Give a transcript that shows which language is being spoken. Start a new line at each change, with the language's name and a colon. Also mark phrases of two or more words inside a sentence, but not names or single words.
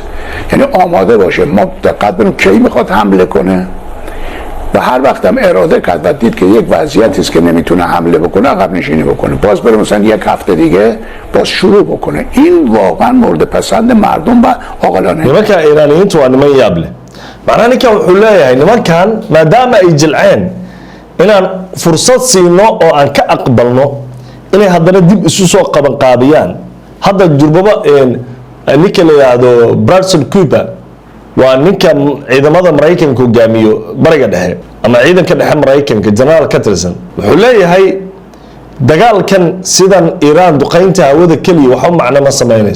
Persian: یعنی آماده باشه ما دقت کنیم کی میخواد حمله کنه و هر وقت هم اراده کرد و دید که یک وضعیتی است که نمیتونه حمله بکنه عقب نشینی بکنه باز بره مثلا یک هفته دیگه باز شروع بکنه. این واقعا مورد پسند مردم و عاقلانه.
Somali: nimanka Iiraaniyiintu waa niman yaab leh. macnaha ninkan wuxuu leeyahay nimankan maadaama ay jilceen inaan fursad siino oo aan ka aqbalno inay haddana dib isu soo qabanqaabiyaan. hadda jurbaba ninka la yidhaahdo Bradson Cooper waa ninka ciidamada Maraykanka hogaamiyo bariga dhexe ama ciidanka dhexe Maraykanka generaal ka tirsan wuxuu leeyahay dagaalkan sidan Iran duqeynta hawada kaliya waxa macna ma sameynayso.